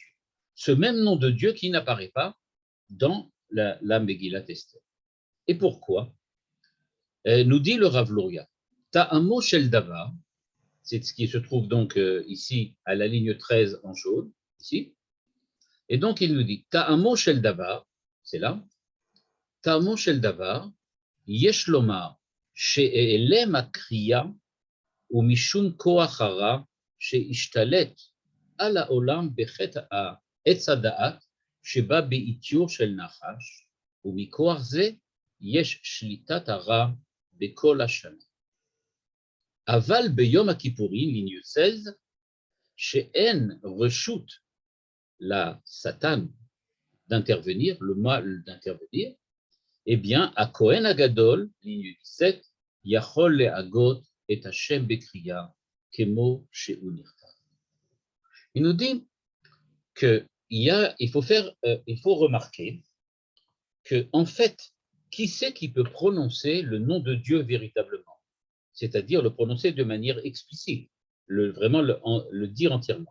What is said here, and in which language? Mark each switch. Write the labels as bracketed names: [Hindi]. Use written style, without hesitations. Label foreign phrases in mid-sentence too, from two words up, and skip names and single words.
[French] Ce même nom de Dieu qui n'apparaît pas dans la Megillat Esther. Et pourquoi? Nous dit le Rav Luria, [Hebrew] טעמו של דבר, [French] c'est ce qui se trouve donc ici à la ligne 13 en jaune, ici. Et donc il nous dit, [Hebrew] טעמו של דבר, [French] c'est là, [Hebrew] טעמו של דבר, יש לומר, שהעלם הקריאה, הוא משום כוח הרע, שהשתלט, על העולם בחטא העץ הדעת שבא בעיטיו של נחש, ומכוח זה יש שליטת הרע בכל השנה. אבל ביום הכיפורים, [French] ligne 16, [Hebrew] שאין רשות לשטן [French] d'intervenir, le mal d'intervenir, eh bien, [Hebrew] הכהן הגדול, ligne 17, יכול להגות את השם בקריאה כמו שהוא נכתב. [French] Il nous dit il faut remarquer que, en fait, qui c'est qui peut prononcer le nom de Dieu véritablement? C'est-à-dire le prononcer de manière explicite, vraiment le dire entièrement.